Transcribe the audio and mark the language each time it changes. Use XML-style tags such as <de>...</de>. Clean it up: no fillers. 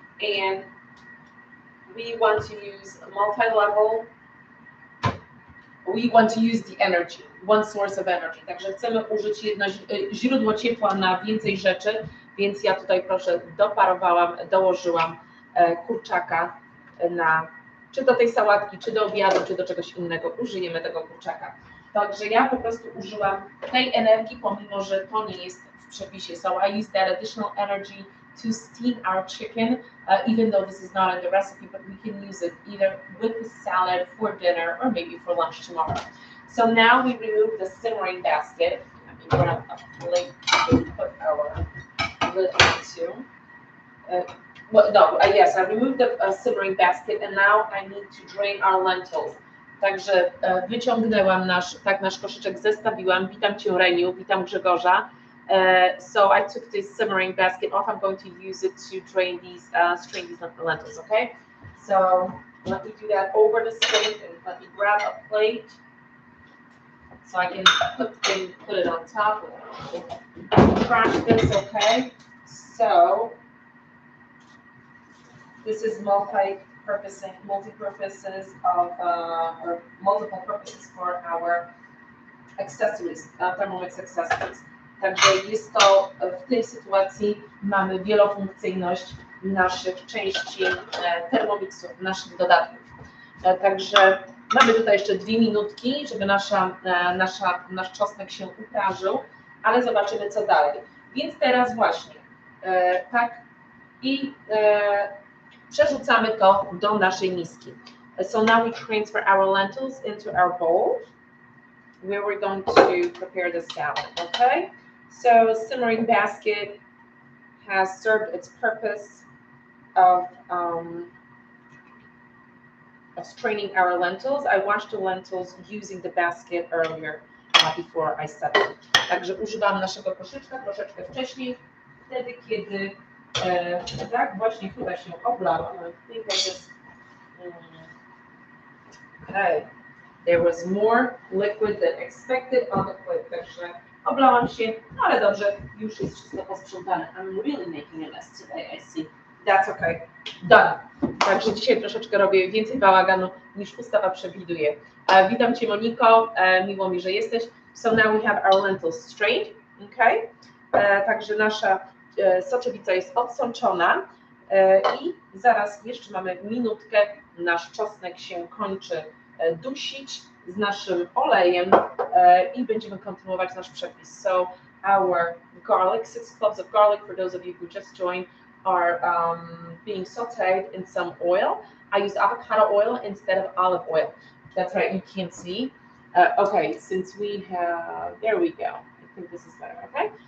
<en>And we want to use multi-level. We want to use the energy, one source of energy.</en> <pl>Także chcemy użyć jedno źródło ciepła na więcej rzeczy, więc ja tutaj proszę doparowałam, dołożyłam kurczaka czy do tej sałatki, czy do obiadu, czy do czegoś innego. Użyjemy tego kurczaka. Także ja po prostu użyłam tej energii, pomimo że to nie jest w przepisie.</pl> <en>So I used that additional energy to steam our chicken, even though this is not in the recipe, but we can use it either with the salad for dinner or maybe for lunch tomorrow. So now we remove the simmering basket. Let me grab a plate to put our lid onto. Yes, I removed the simmering basket and now I need to drain our lentils.</en> <pl>Także wyciągnęłam nasz koszyczek, zestawiłam. Witam Cię, Reniu, witam Grzegorza.</pl> <en>So I took this simmering basket off. I'm going to use it to strain these lentils, okay? So let me do that over the sink and let me grab a plate. So I can put it on top. Crash this, okay? So this is multi-purposes of or multiple purposes for our accessories, Thermomix accessories.</en> <pl>Także jest to w tej sytuacji mamy wielofunkcyjność naszych części Thermomixów, naszych dodatków. Także mamy tutaj jeszcze 2 minutki, żeby nasz czosnek się uprażył, ale zobaczymy co dalej. Więc teraz właśnie tak i przerzucamy to do naszej miski.</pl> <en>So now we transfer our lentils into our bowl where we're going to prepare the salad, okay? So simmering basket has served its purpose of straining our lentils. I washed the lentils using the basket earlier before I set them.</en> <pl>Także używam naszego koszyczka troszeczkę wcześniej, wtedy kiedy tak właśnie chyba się oblałam.</pl> <en>I think I just okay. There was more liquid than expected on the plate.</en> <pl>Także oblałam się, ale dobrze, już jest wszystko posprzątane.</pl> <en>I'm really making a mess today, I see. That's okay. Done.</en> <pl>Także dzisiaj troszeczkę robię więcej bałaganu niż ustawa przewiduje. Witam Cię, Moniko, miło mi, że jesteś.</pl> <en>So now we have our lentils strained, okay?</en> <pl>Także nasza soczewica jest odsączona i zaraz jeszcze mamy minutkę, nasz czosnek się kończy dusić z naszym olejem i będziemy kontynuować nasz przepis.</pl> <en>So our garlic, 6 cloves of garlic, for those of you who just joined, are being sauteed in some oil. I used avocado oil instead of olive oil. That's right, you can't see. Okay, since we have, there we go. I think this is better, okay?</en>